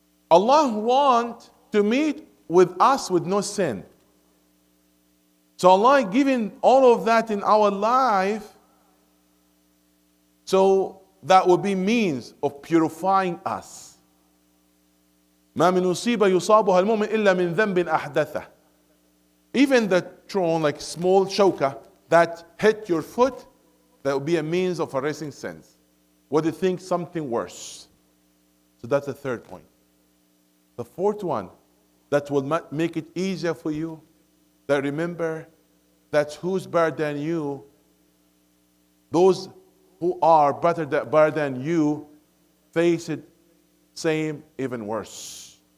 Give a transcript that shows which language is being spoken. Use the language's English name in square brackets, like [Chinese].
[English] Allah wants to meet with us with no sin. So Allah giving all of that in our life, so that will be means of purifying us. [Arabic] ما من مصيبة يصابها المؤمن إلا من ذنب أحدثه. [English] Even the thorn, like small shoka that hit your foot, that will be a means of erasing sins. What do you think? Something worse. So that's the 3rd point. The 4th one, that will make it easier for you, that remember that who's better than you, those who are better than you face it same, even worse.